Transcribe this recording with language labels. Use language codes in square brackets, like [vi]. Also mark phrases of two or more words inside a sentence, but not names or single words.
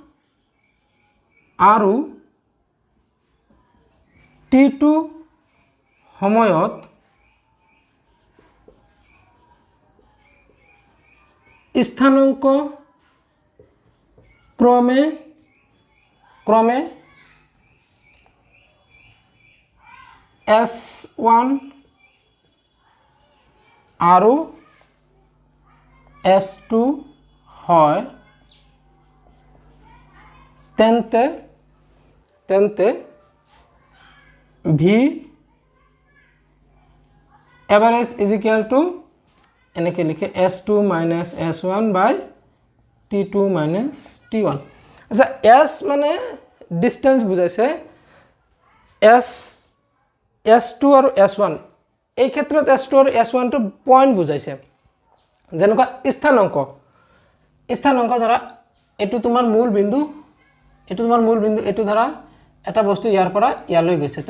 [as] আৰু t2 সময়ত স্থানাঙ্ক ক্ৰমে s1 আৰু s2 হয় তেন্তে [en] v average is equal to [as] এনেকে লিখে [en] s2 minus s1 by t2 minus t1 [as] আচ্ছা s মানে ডিসটেন্স বুজাইছে s2 আৰু s1 এই ক্ষেত্ৰত s2 আৰু s1 টো পয়েন্ট বুজাইছে যেনেকুৱা স্থানাঙ্ক ধৰা এটো তোমাৰ মূল বিন্দু এটো ধৰা এটা বস্তু ইয়াৰ পৰা ইয়ালৈ গৈছে তো